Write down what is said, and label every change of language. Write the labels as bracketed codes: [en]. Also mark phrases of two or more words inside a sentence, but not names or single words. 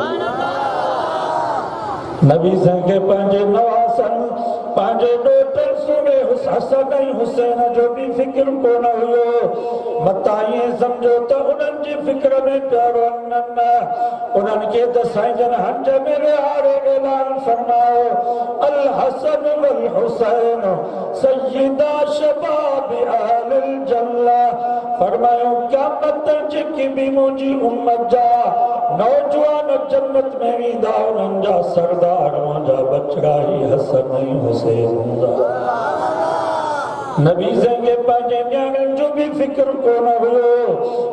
[sd] नबी साईं खे पंहिंजे नवासनि, पंहिंजे ॾोटनि सुने हसन ऐं हुसैन जो भी फ़िक्र कोन हुयो। मता ईअं सम्झो त उन्हनि जी फ़िक्र में पिया रहनि, न उन्हनि खे त साईं जन हज में विहारे ऐलान फरमायो, [ar] الحسن والحسين سيدا شباب أهل الجنة, [sd] फरमायो क़यामत ताईं जेकी भी मुंहिंजी उम्मत जा नौजवान जन्नत में वेंदा, उन्हनि जा सरदार मुंहिंजा बचड़ा ही हसन ऐं हुसैन हूंदा। नबी साईं खे पंहिंजे न्याणियुनि जो भी फ़िक्र कोन हुयो।